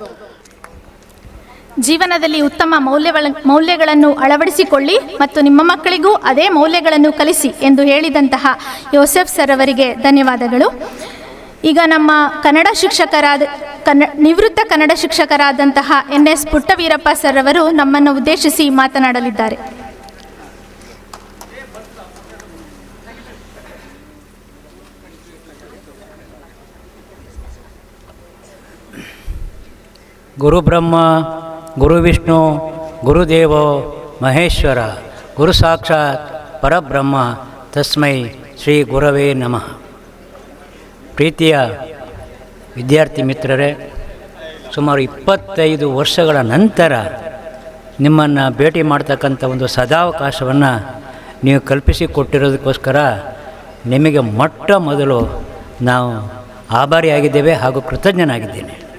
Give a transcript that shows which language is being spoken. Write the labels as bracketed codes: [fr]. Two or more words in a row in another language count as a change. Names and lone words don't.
[kn] ಜೀವನದಲ್ಲಿ ಉತ್ತಮ ಮೌಲ್ಯಗಳನ್ನು ಅಳವಡಿಸಿಕೊಳ್ಳಿ ಮತ್ತು ನಿಮ್ಮ ಮಕ್ಕಳಿಗೂ ಅದೇ ಮೌಲ್ಯಗಳನ್ನು ಕಲಿಸಿ ಎಂದು ಹೇಳಿದಂತಹ ಯೋಸೆಫ್ ಸರ್ ಅವರಿಗೆ ಧನ್ಯವಾದಗಳು. ಈಗ ನಮ್ಮ ನಿವೃತ್ತ ಕನ್ನಡ ಶಿಕ್ಷಕರಾದಂತಹ NS ಪುಟ್ಟವೀರಪ್ಪ ಸರ್ ಅವರು ನಮ್ಮನ್ನು ಉದ್ದೇಶಿಸಿ ಮಾತನಾಡಲಿದ್ದಾರೆ. [sa] ಗುರು ಬ್ರಹ್ಮ ಗುರು ವಿಷ್ಣು ಗುರುದೇವೋ ಮಹೇಶ್ವರ ಗುರು ಸಾಕ್ಷಾತ್ ಪರಬ್ರಹ್ಮ ತಸ್ಮೈ ಶ್ರೀ ಗುರವೇ ನಮಃ. [kn] ಪ್ರೀತಿಯ ವಿದ್ಯಾರ್ಥಿ ಮಿತ್ರರೇ, ಸುಮಾರು 25 ವರ್ಷಗಳ ನಂತರ ನಿಮ್ಮನ್ನು ಭೇಟಿ ಮಾಡ್ತಕ್ಕಂಥ ಒಂದು ಸದಾವಕಾಶವನ್ನು ನೀವು ಕಲ್ಪಿಸಿಕೊಟ್ಟಿರೋದಕ್ಕೋಸ್ಕರ ನಿಮಗೆ ಮೊಟ್ಟ ಮೊದಲು ನಾವು ಆಭಾರಿಯಾಗಿದ್ದೇವೆ ಹಾಗೂ ಕೃತಜ್ಞನಾಗಿದ್ದೇನೆ.